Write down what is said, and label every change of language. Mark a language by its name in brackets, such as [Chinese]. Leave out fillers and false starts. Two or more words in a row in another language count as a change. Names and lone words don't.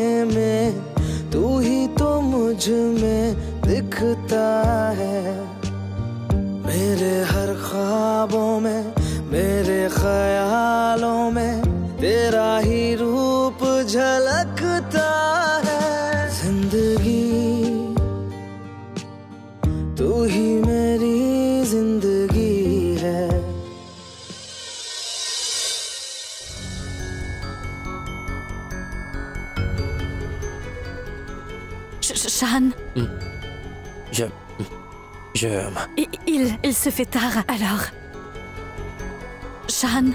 [Hindi] में, तू ही तो मुझ में दिखता है, मेरे हर ख्वाबों में, मेरे ख्यालों में तेरा ही रूप झलकता है, जिंदगी तू ही मेरी जिंदगी है। [French] Shan, Je... il se fait tard, alors... Shan,